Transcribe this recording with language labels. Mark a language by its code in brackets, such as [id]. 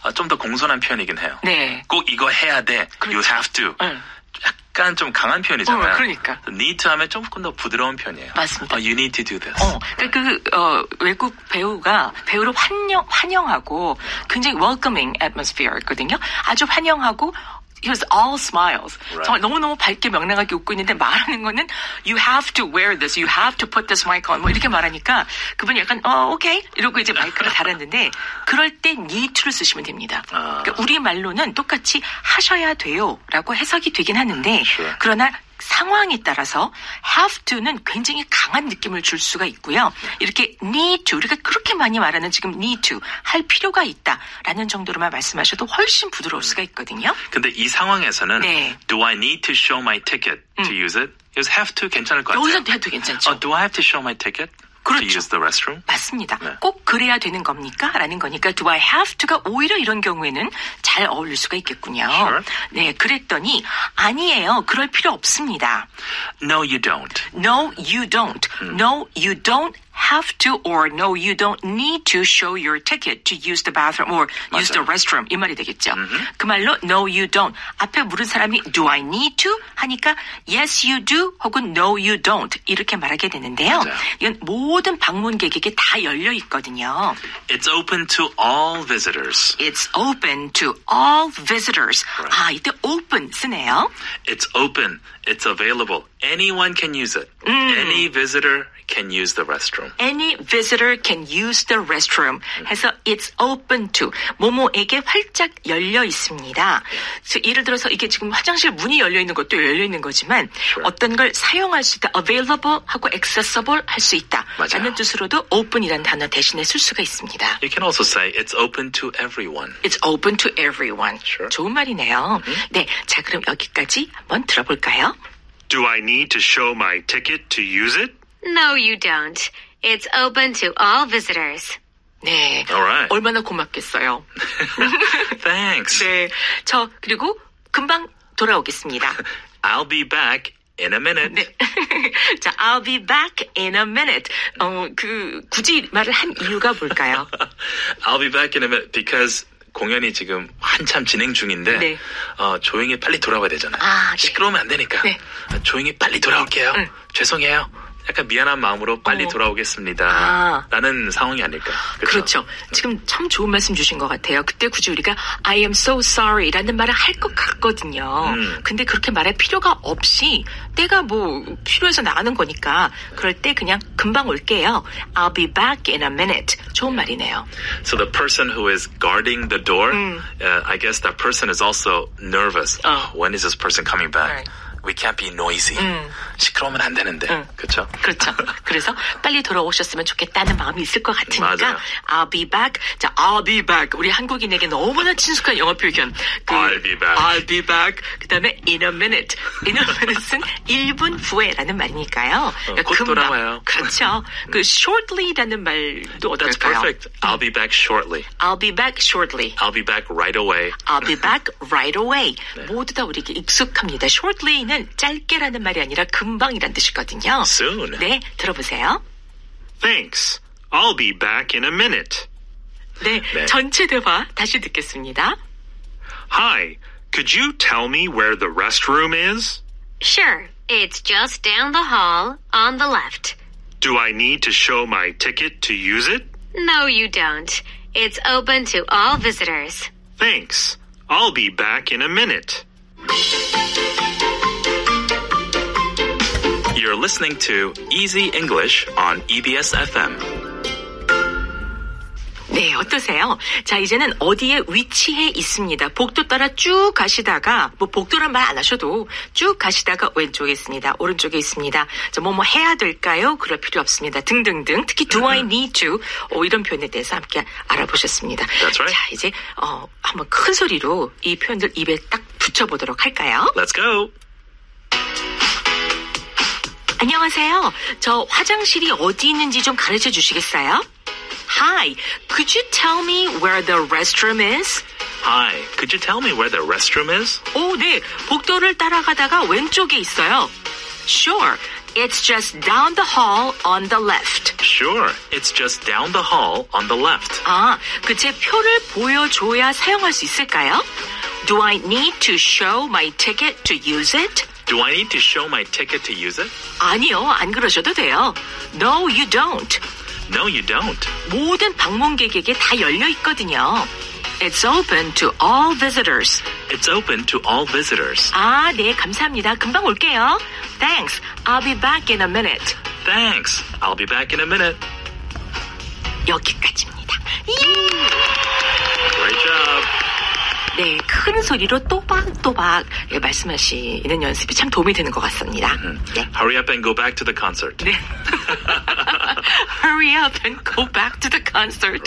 [ko] 좀 더 공손한 표현이긴 해요. 네. 꼭 이거 해야 돼. 그렇죠. [en] You have to. [ko] 약간 좀 강한 표현이잖아요. 그러니까. need to 하면 조금 더 부드러운 편이에요. 맞습니다. [en] You need to do this. [ko] 외국 배우가 배우를 환영하고 굉장히 [en] welcoming atmosphere [ko] 였거든요. 아주 환영하고 [en] He was all smiles. Right. [ko] 정말 너무너무 밝게 명랑하게 웃고 있는데 말하는 거는 [en] You have to wear this. You have to put this mic on. [ko] 뭐 이렇게 말하니까 그분이 약간 오케이 이러고 이제 마이크를 달았는데 그럴 때 need to를 쓰시면 됩니다. 그러니까 우리 말로는 똑같이 하셔야 돼요 라고 해석이 되긴 하는데 [en] Sure. [ko] 그러나 상황에 따라서 have to는 굉장히 강한 느낌을 줄 수가 있고요. 이렇게 need to, 우리가 그렇게 많이 말하는 지금 need to, 할 필요가 있다라는 정도로만 말씀하셔도 훨씬 부드러울 수가 있거든요. 근데 이 상황에서는 네. [en] Do I need to show my ticket to use it? [ko] 여기서 have to 괜찮을 것 같아요. 여기서 have to 괜찮죠. [en] Do I have to show my ticket? [ko] 그렇죠. [en] To use the restroom? [ko] 맞습니다. 네. 꼭 그래야 되는 겁니까? 라는 거니까 [en] do I have to [ko] 가 오히려 이런 경우에는 잘 어울릴 수가 있겠군요. [en] Sure. [ko] 네, 그랬더니 아니에요. 그럴 필요 없습니다. [en] No, you don't. No, you don't. No, you don't have to or no, you don't need to show your ticket to use the bathroom or use the restroom. [ko] 이 말이 되겠죠. 그 말로 [en] no, you don't. [ko] 앞에 물은 사람이 [en] do I need to? [ko] 하니까 [en] yes, you do [ko] 혹은 [en] no, you don't. [ko] 이렇게 말하게 되는데요. 맞아요. 이건 모든 방문객에게 다 열려 있거든요. [en] It's open to all visitors. It's open to all visitors. Right. [ko] 아, 이때 open 쓰네요. [en] It's open. It's available. Anyone can use it. Any visitor can use the restroom. Any visitor can use the restroom. [ko] 해서 [en] it's open to [ko] 모모에게 활짝 열려 있습니다. 그래서 예를 들어서 이게 지금 화장실 문이 열려 있는 것도 열려 있는 거지만 [en] Sure. [ko] 어떤 걸 사용할 수 있다. available 하고 accessible 할 수 있다. 맞아요. 라는 뜻으로도 open이라는 단어 대신에 쓸 수가 있습니다. [en] You can also say it's open to everyone. It's open to everyone. Sure. [ko] 좋은 말이네요. 네, 자 그럼 여기까지 한번 들어볼까요? [en] Do I need to show my ticket to use it? No, you don't. It's open to all visitors. [ko] 네, [en] Alright. [ko] 얼마나 고맙겠어요. [en] Thanks. [ko] 네, 저 그리고 금방 돌아오겠습니다. [en] I'll be back in a minute. 네. 자, I'll be back in a minute. [ko] 굳이 말을 한 이유가 뭘까요? [en] I'll be back in a minute because [ko] 공연이 지금 한참 진행 중인데 네. 조용히 빨리 돌아와야 되잖아요. 아, 네. 시끄러우면 안 되니까 네. 조용히 빨리 돌아올게요. 죄송해요. 약간 미안한 마음으로 빨리 돌아오겠습니다. 아. 라는 상황이 아닐까. 그렇죠. 지금 참 좋은 말씀 주신 것 같아요. 그때 굳이 우리가 [en] I am so sorry [ko] 라는 말을 할 것 같거든요. 근데 그렇게 말할 필요가 없이 때가 뭐 필요해서 나가는 거니까 그럴 때 그냥 금방 올게요. [en] I'll be back in a minute. [ko] 좋은 말이네요. [en] So the person who is guarding the door, I guess that person is also nervous. When is this person coming back? Right. We can't be noisy. [ko] 시끄러우면 안 되는데. 그렇죠? 그렇죠. 그래서 빨리 돌아오셨으면 좋겠다는 마음이 있을 것 같으니까 맞아요. [en] I'll be back. 자, I'll be back. [ko] 우리 한국인에게 너무나 친숙한 영어 표현. [en] I'll be back. I'll be back. [ko] 그다음에 in a minute. In a minute는 1분 후에라는 말이니까요. 곧 돌아와요. 그렇죠. 그 shortly라는 말도 [en] That's [ko] 어떨까요? [en] perfect. I'll be back shortly. I'll be back shortly. I'll be back right away. I'll be back right away. [ko] 모두 다 우리에게 익숙합니다. shortly는 짧게라는 말이 아니라 금방이란 뜻이거든요. [en] Soon. [ko] 네, 들어보세요. [en] Thanks. I'll be back in a minute. [ko] 네, 네. 전체 대화 다시 듣겠습니다. [en] Hi, could you tell me where the restroom is? Sure. It's just down the hall on the left. Do I need to show my ticket to use it? No, you don't. It's open to all visitors. Thanks. I'll be back in a minute. You're listening to Easy English on EBS FM. [ko] 네, 어떠세요? 자, 이제는 어디에 위치해 있습니다. 복도 따라 쭉 가시다가, 뭐 복도란 말 안 하셔도 쭉 가시다가 왼쪽에 있습니다. 오른쪽에 있습니다. 자, 뭐 해야 될까요? 그럴 필요 없습니다. 등등등. 특히 do I need to? 이런 표현에 대해서 함께 알아보셨습니다. [en] That's right. [ko] 자, 이제, 한번 큰 소리로 이 표현들 입에 딱 붙여보도록 할까요? [en] Let's go. [ko] 안녕하세요. 저 화장실이 어디 있는지 좀 가르쳐 주시겠어요? [en] Hi, could you tell me where the restroom is? Hi, could you tell me where the restroom is? [ko] 오, 네. 복도를 따라가다가 왼쪽에 있어요. [en] Sure, it's just down the hall on the left. Sure, it's just down the hall on the left. [ko] 아, 제 표를 보여줘야 사용할 수 있을까요? [en] Do I need to show my ticket to use it? Do I need to show my ticket to use it? [ko] 아니요, 안 그러셔도 돼요. [en] No, you don't. No, you don't. [ko] 모든 방문객에게 다 열려 있거든요. [en] It's open to all visitors. It's open to all visitors. [ko] 아, 네, 감사합니다. 금방 올게요. [en] Thanks. I'll be back in a minute. Thanks. I'll be back in a minute. [ko] 여기까지입니다. [en] Great job. [ko] 네, 큰 소리로 또박또박 말씀하시는 연습이 참 도움이 되는 것 같습니다. 네. [en] Hurry up and go back to the concert. [ko] 네. [en] Hurry up and go back to the concert.